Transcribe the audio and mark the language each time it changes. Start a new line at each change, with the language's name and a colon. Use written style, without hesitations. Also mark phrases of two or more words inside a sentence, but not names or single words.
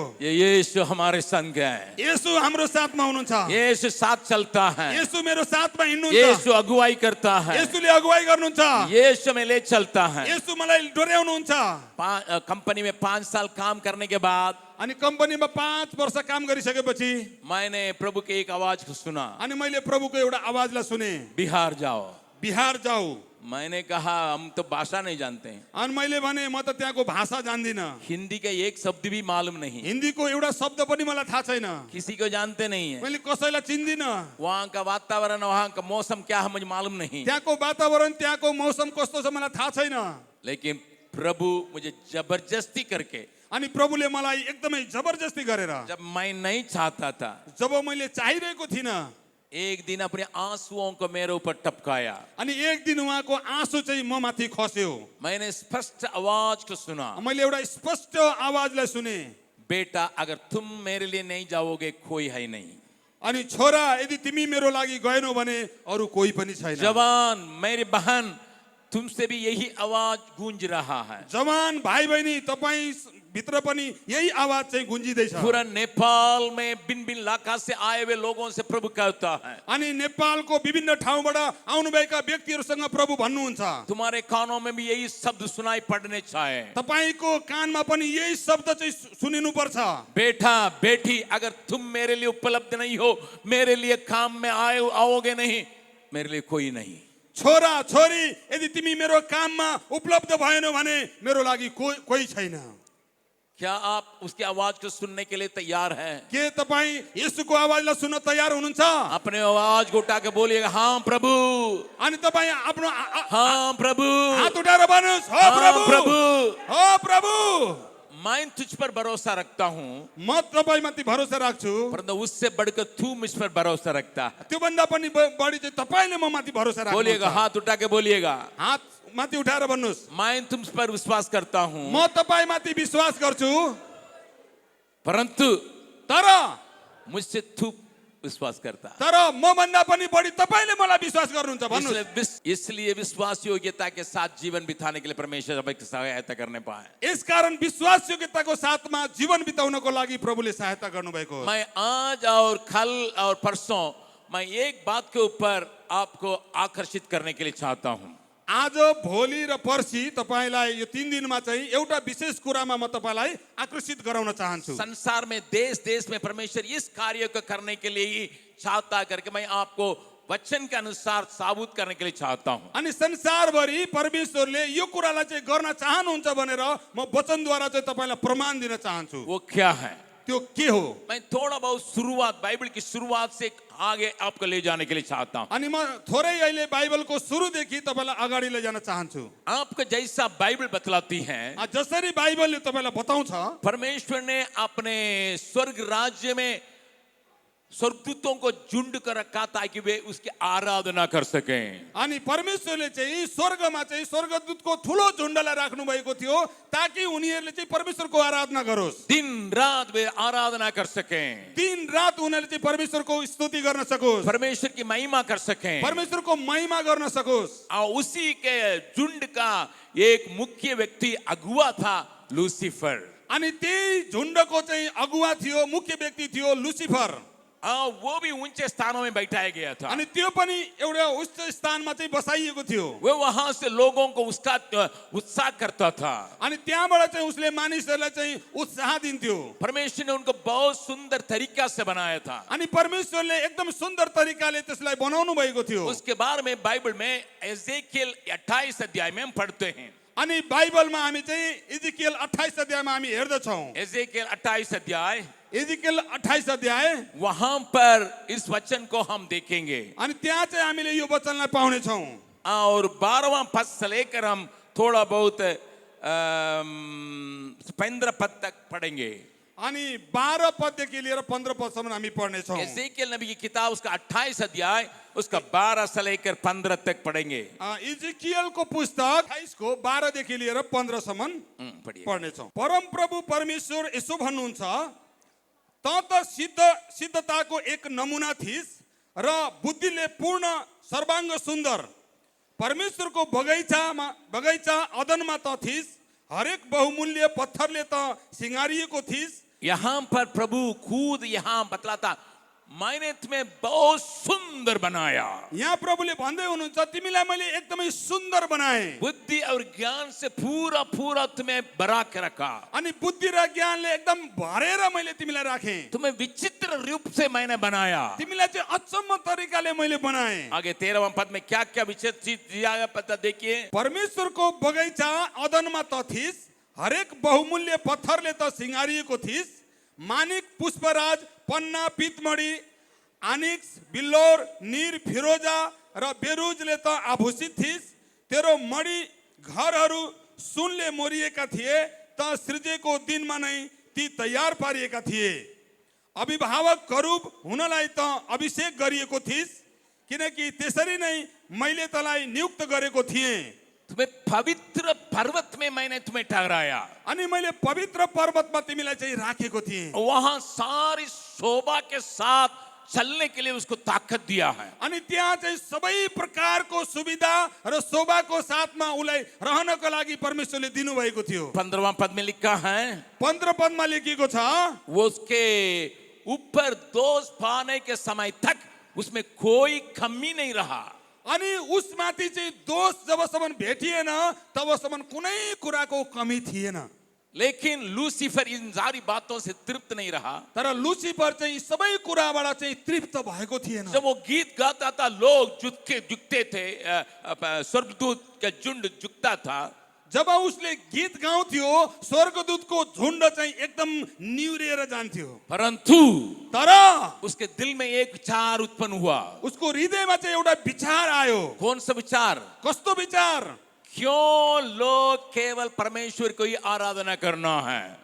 Hindi: ये यीशु हमारे संग है,
Nepali: येशू हाम्रो साथमा हुनुहुन्छ,
Hindi: यीशु साथ चलता है,
Nepali: येशू मेरो साथमा हिँड्नुहुन्छ,
Hindi: यीशु अगुवाई करता है,
Nepali: येशूले अगुवाई गर्नुहुन्छ,
Hindi: यीशु में ले चलता है।
Nepali: येशू मलाई डोर्याउनुहुन्छ।
Hindi: कंपनी में 5 साल काम करने के बाद
Nepali: अनि कम्पनीमा 5 वर्ष काम गरिसकेपछि
Hindi: मैंने प्रभु की एक आवाज को सुना,
Nepali: अनि मैले प्रभुको एउटा आवाजलाई सुने,
Hindi: बिहार जाओ।
Nepali: बिहार जाऊ।
Hindi: मैंने कहा, हम तो भाषा नहीं जानते हैं,
Nepali: अनि मैले भने म त त्यहाँको भाषा जान्दिन,
Hindi: हिंदी का एक शब्द भी मालूम नहीं,
Nepali: हिन्दीको एउटा शब्द पनि मलाई थाहा छैन,
Hindi: किसी को जानते नहीं है,
Nepali: मैले कसैलाई चिन्दिन,
Hindi: वहाँ का वातावरण, वहाँ का मौसम क्या है मुझे मालूम नहीं।
Nepali: त्यहाँको वातावरण, त्यहाँको मौसम कस्तो छ मलाई थाहा छैन।
Hindi: लेकिन प्रभु मुझे जबरदस्ती करके,
Nepali: अनि प्रभुले मलाई एकदमै जबरजस्ती गरेर
Hindi: जब मैं नहीं चाहता था,
Nepali: जब मैले चाहिरहेको थिइनँ
Hindi: एक दिन अपने आंसुओं को मेरे ऊपर टपकाया।
Nepali: अनि एक दिन उहाँको आँसु चाहिँ म माथि खस्यो।
Hindi: मैंने स्पष्ट आवाज को सुना,
Nepali: मैले एउटा स्पष्ट आवाजलाई सुने,
Hindi: बेटा अगर तुम मेरे लिए नहीं जाओगे कोई है नहीं।
Nepali: अनि छोरा यदि तिमी मेरो लागि गएनौ भने अरू कोही पनि छैन।
Hindi: जवान मेरी बहन, तुमसे भी यही आवाज गूंज रहा है।
Nepali: जवान भाइ बहिनी तपाईँ भित्र पनि यही आवाज चाहिँ गुन्जिँदैछ।
Hindi: पूरा नेपाल में भिन्न भिन्न इलाका से आए हुए लोगों से प्रभु कहता है,
Nepali: अनि नेपालको विभिन्न ठाउँबाट आउनुभएका व्यक्तिहरूसँग प्रभु भन्नुहुन्छ,
Hindi: तुम्हारे कानों में भी यही शब्द सुनाई पड़ने चाहिए,
Nepali: तपाईको कानमा पनि यही शब्द चाहिँ सुनिनु पर्छ।
Hindi: बेटा बेटी अगर तुम मेरे लिए उपलब्ध नहीं हो, मेरे लिए काम में आओगे नहीं, मेरे लिए कोई नहीं।
Nepali: छोरा छोरी यदि तिमी मेरो काममा उपलब्ध भएनौ भने मेरो लागि कोही छैन।
Hindi: क्या आप उसकी आवाज को सुनने के लिए तैयार हैं?
Nepali: के तपाईँ येशूको आवाजलाई सुन्न तयार हुनुहुन्छ?
Hindi: अपने आवाज को उठा के बोलिएगा, हाँ प्रभु।
Nepali: अनि तपाईँ आफ्नो
Hindi: हाँ प्रभु,
Nepali: हात उठाएर भन्नुहोस्, हो प्रभु, हो प्रभु,
Hindi: मैं तुझ पर भरोसा रखता हूँ,
Nepali: म तपाईमाथि भरोसा राख्छु,
Hindi: परंतु उससे बढ़कर तू मुझ पर भरोसा रखता है।
Nepali: त्योभन्दा पनि बढी चाहिँ तपाईले म माथि भरोसा राख्नुहुन्छ।
Hindi: बोलिएगा, हाथ उठा के बोलिएगा,
Nepali: हात माथि उठाएर भन्नुहोस्,
Hindi: मैं तुम पर विश्वास करता हूँ,
Nepali: म तपाईमाथि विश्वास गर्छु,
Hindi: परंतु
Nepali: तर
Hindi: मुझसे तू विश्वास करता है।
Nepali: तर म भन्दा पनि बढी तपाईले मलाई विश्वास गर्नुहुन्छ भन्नुहोस्।
Hindi: इसलिए विश्वास योग्यता के साथ जीवन बिताने के लिए परमेश्वर हमें सहायता करने पाए।
Nepali: यसकारण विश्वास योग्यताको साथमा जीवन बिताउनको लागि प्रभुले सहायता गर्नुभएको हो।
Hindi: मैं आज और कल और परसों मैं एक बात के ऊपर आपको आकर्षित करने के लिए चाहता हूँ।
Nepali: आज भोलि र पर्सि तपाईलाई यो 3 दिनमा चाहिँ एउटा विशेष कुरामा म तपाईलाई आकर्षित गराउन चाहन्छु।
Hindi: संसार में देश देश में परमेश्वर इस कार्य को करने के लिए ही चाहता करके मैं आपको वचन के अनुसार साबुत करने के लिए चाहता हूँ।
Nepali: अनि संसारभरि परमेश्वरले यो कुरालाई चाहिँ गर्न चाहनुहुन्छ भनेर म वचनद्वारा चाहिँ तपाईलाई प्रमाण दिन चाहन्छु।
Hindi: वो क्या है?
Nepali: त्यो के हो?
Hindi: मैं थोड़ा बहुत शुरुआत, बाइबल की शुरुआत से आगे आपको ले जाने के लिए चाहता हूँ।
Nepali: अनि म थोरै अहिले बाइबलको सुरुदेखि तपाईलाई अगाडि लैजान चाहन्छु।
Hindi: आपको जैसा बाइबल बतलाती है,
Nepali: जसरी बाइबलले तपाईलाई बताउँछ,
Hindi: परमेश्वर ने अपने स्वर्ग राज्य में स्वर्गदूतों को झुंड कर रखा ताकि वे उसकी आराधना कर सकें।
Nepali: अनि परमेश्वरले चाहिँ स्वर्गमा चाहिँ स्वर्गदूतको ठुलो झुण्डलाई राख्नु भएको थियो ताकि उनीहरूले चाहिँ परमेश्वरको आराधना गरोस्।
Hindi: दिन रात वे आराधना कर सकें,
Nepali: दिन रात उनीहरूले चाहिँ परमेश्वरको स्तुति गर्न सकोस्,
Hindi: परमेश्वर की महिमा कर सकें,
Nepali: परमेश्वरको महिमा गर्न सकोस्।
Hindi: और उसी के झुंड का एक मुख्य व्यक्ति अगुवा था लूसीफर।
Nepali: अनि त्यही झुण्डको चाहिँ अगुवा थियो, मुख्य व्यक्ति थियो लुसिफर।
Hindi: वो भी ऊंचे स्थानों में बैठाया गया था।
Nepali: अनि त्यो पनि एउटा उच्च स्थानमा चाहिँ बसाइएको थियो।
Hindi: वो वहां से लोगों को उसका उत्साह करता था।
Nepali: अनि त्यहाँबाट चाहिँ उसले मानिसहरूलाई चाहिँ उत्साह दिन्थ्यो।
Hindi: परमेश्वर ने उनको बहुत सुंदर तरीका से बनाया था।
Nepali: अनि परमेश्वरले एकदम सुन्दर तरिकाले त्यसलाई बनाउनु भएको थियो।
Hindi: उसके बारे में बाइबल में एजेकियल 28 अध्याय में हम पढ़ते हैं।
Nepali: अनि बाइबलमा हामी चाहिँ इजिकियल 28 अध्यायमा हामी हेर्दछौँ।
Hindi: एजेकियल 28 अध्याय,
Nepali: इजिकियल 28 अध्याय,
Hindi: वहां पर इस वचन को हम देखेंगे।
Nepali: अनि त्यहाँ चाहिँ हामीले यो वचनलाई पाउने छौँ।
Hindi: और 12वां पद से लेकर हम थोड़ा बहुत 15 पद तक पढ़ेंगे।
Nepali: अनि 12 पददेखि लिएर 15 पदसम्म हामी पढ्ने छौँ।
Hindi: एजेकियल नबी की किताब उसका 28 अध्याय उसका 12 से लेकर 15 तक पढ़ेंगे।
Nepali: इजिकियलको पुस्तक 28 को 12 देखि लिएर 15 सम्म पढ्ने छौँ। परम प्रभु परमेश्वर यसो भन्नुहुन्छ, त सिद्धताको एक नमुना थिस् र बुद्धिले पूर्ण सर्वांग सुन्दर। परमेश्वरको बगैँचा अदनमा त थिस्, हरेक बहुमूल्य पत्थरले त सिंगारिएको थिस्।
Hindi: यहाँ पर प्रभु खुद यहाँ बतलाता, मैंने तुम्हें बहुत सुंदर बनाया।
Nepali: यहाँ प्रभुले भन्दै हुनुहुन्छ, तिमीलाई मैले एकदमै सुन्दर बनाए,
Hindi: बुद्धि और ज्ञान से पूरा पूरा तुम्हें भरा के रखा।
Nepali: अनि बुद्धि र ज्ञानले एकदम भरेर मैले तिमीलाई राखे।
Hindi: तुम्हें विचित्र रूप से मैंने बनाया।
Nepali: तिमीलाई चाहिँ अचम्म तरिकाले मैले बनाए।
Hindi: आगे 13वां पद में क्या क्या विचित्र चीज दिया है पता देखिए।
Nepali: परमेश्वरको बगैँचा अदनमा त थिस्, हरेक बहुमूल्य पत्थरले त सिंगारिएको थिस्। मानिक, पुष्पराज, पन्ना, पितमणी, आनिक्स, बिल्लोर, नीर, फिरोजा र बेरुजले त आभूषित थिस्। तेरो मणि घरहरू सुनले मोरिएका थिए त सृजेको दिनमा नै ती तयार पारिएका थिए। अभिभावक करूप हुनलाई त अभिषेक गरिएको थिइस्, किनकि त्यसरी नै मैले तलाई नियुक्त गरेको थिएँ।
Hindi: तुम्हें पवित्र पर्वत में मैंने तुम्हें ठहराया,
Nepali: अनि मैले पवित्र पर्वतमा तिमीलाई चाहिँ राखेको थिएँ।
Hindi: वहां सारी शोभा के साथ चलने के लिए उसको ताकत दिया है।
Nepali: अनि त्यहाँ चाहिँ सबै प्रकारको सुविधा र शोभाको साथमा उलाई रहनको लागि परमेश्वरले दिनुभएको थियो।
Hindi: 15वां पद में लिखा है
Nepali: 15 पदमा लेखिएको छ,
Hindi: वो उसके ऊपर दोष पाने के समय तक उसमें कोई कमी नहीं रहा।
Nepali: अनि उसमाथि चाहिँ दोष जबसम्म भेटिएन तबसम्म कुनै कुराको कमी थिएन।
Hindi: लेकिन लूसीफर इन सारी बातों से तृप्त नहीं रहा।
Nepali: तर लुसिफर चाहिँ यी सबै कुराबाट चाहिँ तृप्त भएको थिएन।
Hindi: जब वो गीत गाता था, लोग झुकते थे, स्वर्गदूत का झुंड झुकता था।
Nepali: जब उसले गीत गाउँथ्यो स्वर्गदूतको झुण्ड चाहिँ एकदम निहुरिएर जान्थ्यो।
Hindi: परंतु
Nepali: तर
Hindi: उसके दिल में एक विचार उत्पन्न हुआ।
Nepali: उसको हृदयमा चाहिँ एउटा विचार आयो।
Hindi: कौन सा विचार?
Nepali: कस्तो विचार?
Hindi: क्यों लोग केवल परमेश्वर को ही आराधना करना है?